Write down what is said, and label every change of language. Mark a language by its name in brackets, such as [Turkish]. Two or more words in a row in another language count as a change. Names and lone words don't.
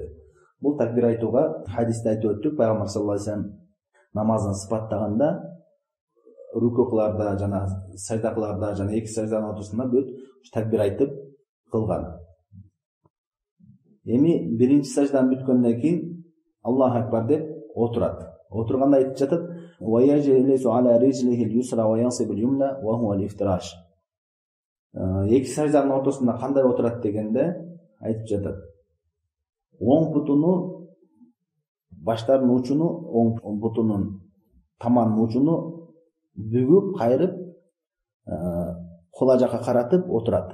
[Kyrgyz] Бул такбир айтууга хадисте айтып өттүк, пайгамбар [Arabic] صلى الله عليه وسلم [Kyrgyz] намазын сыпаттаганда рүкү кыларда жана сажда кыларда жана эки сажданын ортосунда бүт такбир айтып кылган. Эми биринчи саждан бүткөндөн кийин [Arabic] الله أكبر [Kyrgyz] деп отурат. Отурганда айтып жатат, [Arabic] ويجلس على رجله اليسرى وينصب اليمنى وهو الافتراش. [Kyrgyz] Эки сажданын ортосунда кандай отурат дегенде айтып жатат. Оң бутуну баштардын учуну, оң бутунун таманын учуну бүгүп, кайрып, кула жакка каратып отурат.